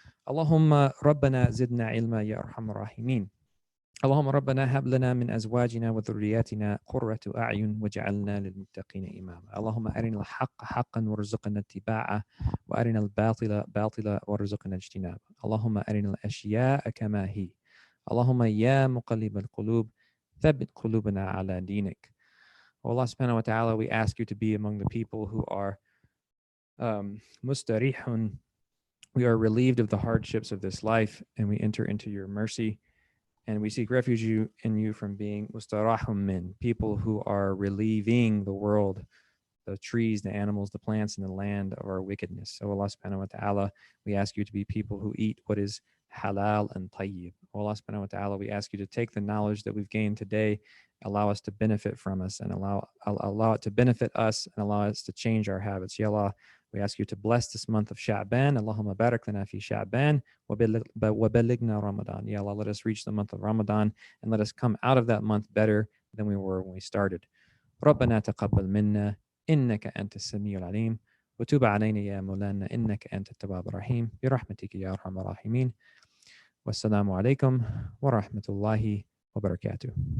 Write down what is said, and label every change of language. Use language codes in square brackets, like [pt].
[ar] اللهم ربنا زدنا علما يا أرحم الراحمين. اللهم ربنا هب لنا من أزواجنا وذرياتنا قرة أعين واجعلنا للمتقين إماما. اللهم أرنا الحق حقا وارزقنا اتباعه وأرنا الباطل باطلا وارزقنا اجتنابه. اللهم أرنا الأشياء كما هي. اللهم يا مقلب القلوب ثبت قلوبنا على دينك. [en] Oh Allah subhanahu wa ta'ala, we ask you to be among the people who are mustarihun. We are relieved of the hardships of this life and we enter into your mercy. And we seek refuge in you from being mustarahum min, people who are relieving the world, the trees, the animals, the plants, and the land of our wickedness. So Allah subhanahu wa ta'ala, we ask you to be people who eat what is halal and tayyib. Allah subhanahu wa ta'ala, we ask you to take the knowledge that we've gained today, allow us to benefit from us and allow it to benefit us and allow us to change our habits. Ya Allah, we ask you to bless this month of Sha'ban. [ar] Allahumma barak lana fi Sha'ban wa ballighna Ramadan. [en] Ya Allah, let us reach the month of Ramadan and let us come out of that month better than we were when we started. [ar] ربنا تقبل منا إنك أنت السميع العليم وتب علينا يا مولانا إنك أنت التواب الرحيم برحمتك يا أرحم الراحمين والسلام عليكم ورحمة الله وبركاته.